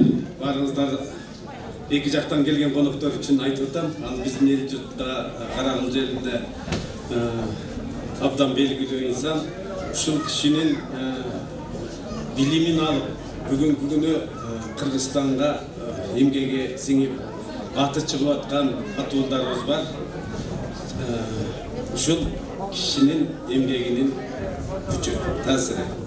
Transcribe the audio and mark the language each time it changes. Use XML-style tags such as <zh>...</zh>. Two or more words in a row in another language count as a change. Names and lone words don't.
<kk>Барыңыздар екі жақтан келген қонақтар үшін айтып отам. Ал біздің ел жұртта Қарағым жерінде абдан белгілі инсан.</kk> <ky>Ушул кишинин билимин алып, бүгүнкү күнү Кыргызстанга эмгеге сиңип аты чыгып аткан атуулдарыбыз бар. Ушул кишинин эмгегинин күчү, таасири.</ky>